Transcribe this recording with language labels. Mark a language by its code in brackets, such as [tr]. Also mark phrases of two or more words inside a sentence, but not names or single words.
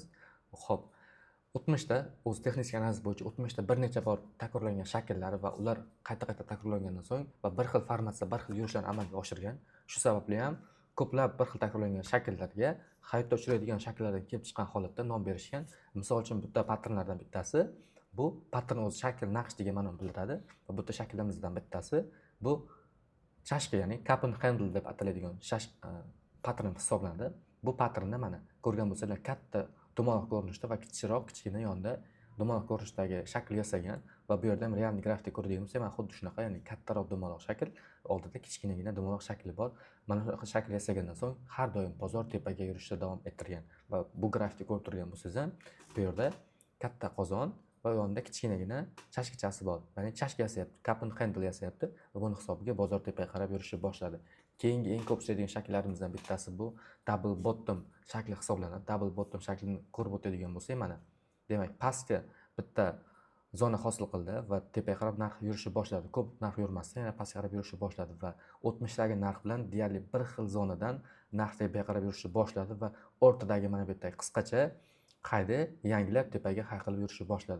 [uz] Xo'p, o'tmishda o'zi texnik analiz bo'yicha o'tmishda bir necha bor takrorlangan shakllari va ular qayta-qayta takrorlangandan so'ng va bir xil formatda bir xil yurishlarni amalga oshirgan. Shu sababli ham ko'plab bir xil takrorlangan shakllarga hayotda uchraydigan shakllardan kelib chiqqan holatda nom berishgan. Misol uchun bitta patternlardan bittasi bu pattern o'zi shakl naqsh degan ma'noni bildiradi va bitta shaklimizdan bittasi bu chashka, ya'ni [en] cup and handle [uz] deb ataladigan pattern hisoblanadi. Bu patternda mana ko'rgan bo'lsanglar katta dumaloq ko'rinishda va kichikroq kichkina yonda dumaloq ko'rinishdagi shakl yasagan va bu yerda ham realniy grafik ko'radigan bo'lsak, mana xuddi shunaqa, ya'ni kattaroq dumaloq shakl, oldida kichkinagina dumaloq shakli bor. Mana shunaqa shakl yasagandan so'ng har doim bozor tepaga yurishda davom ettirgan va bu grafikni ko'rib turgan bo'lsangiz ham bu yerda katta qozon va yonida kichkinagina chashkichasi bor. Ya'ni chashka yasayapti, [en] cup and handle [uz] yasayapti va buni hisobiga bozor tepaga qarab yurishni boshladi. Keyingi eng ko'p uchraydigan shakllarimizdan bittasi bu [en] double bottom [uz] shakli hisoblanadi. [en] Double bottom [uz] shaklini ko'rib o'tadigan bo'lsak, mana demak, pastga bitta zona hosil qildi va tepaga qarab narx yurishni boshladi. Ko'p narx yurmasdan yana pastga qarab yurishni boshladi va o'tmishdagi narx bilan deyarli bir xil zonadan narx tepaga qarab yurishni boshladi va o'rtadagi mana bu yerdagi qisqacha qayda yangilab tepaga hayqilib yurishni boshladi.